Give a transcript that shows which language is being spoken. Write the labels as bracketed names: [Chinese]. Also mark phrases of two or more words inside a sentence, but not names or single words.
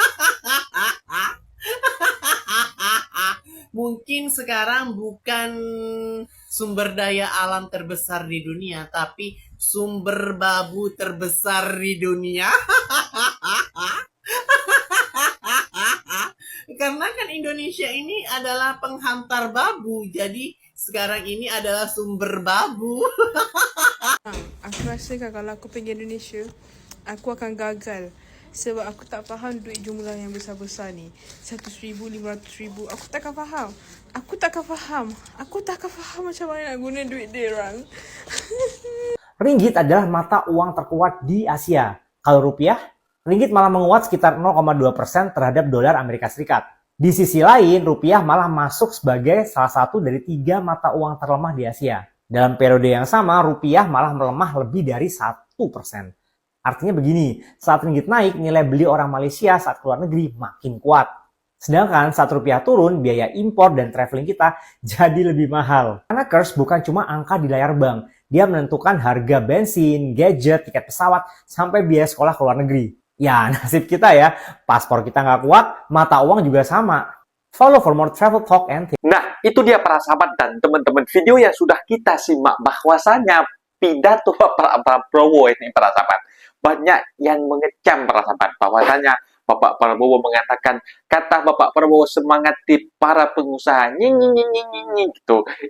[Indonesian] Mungkin sekarang bukan sumber daya alam terbesar di dunia, tapi sumber babu terbesar di dunia. Karena kan Indonesia ini adalah penghantar babu, jadi sekarang ini adalah sumber babu. [Malay] Aku rasa kalau aku pergi Indonesia, aku akan gagal. Sebab aku tak faham duit jumlah yang besar-besar ni. 100,000, 500,000. Aku takkan faham. Aku takkan faham macam mana nak guna duit dia orang. [Indonesian] Ringgit adalah mata uang terkuat di Asia. Kalau rupiah, ringgit malah menguat sekitar 0,2% terhadap dolar Amerika Serikat. Di sisi lain, rupiah malah masuk sebagai salah satu dari 3 mata uang terlemah di Asia. Dalam periode yang sama, rupiah malah melemah lebih dari 1%. Artinya begini, saat ringgit naik, nilai beli orang Malaysia saat keluar negeri makin kuat. Sedangkan saat rupiah turun, biaya impor dan traveling kita jadi lebih mahal. Karena kurs bukan cuma angka di layar bank, dia menentukan harga bensin, gadget, tiket pesawat, sampai biaya sekolah ke luar negeri. Ya, nasib kita ya, paspor kita nggak kuat, mata uang juga sama. [English] Follow for more travel talk and tips. [Indonesian] Nah, itu dia para sahabat dan teman-teman video yang sudah kita simak bahwasanya pidato Pak Prabowo ini para sahabat. Banyak yang mengecam para sahabat bahwasanya Bapak Prabowo mengatakan kata Bapak Prabowo semangati para pengusaha gitu.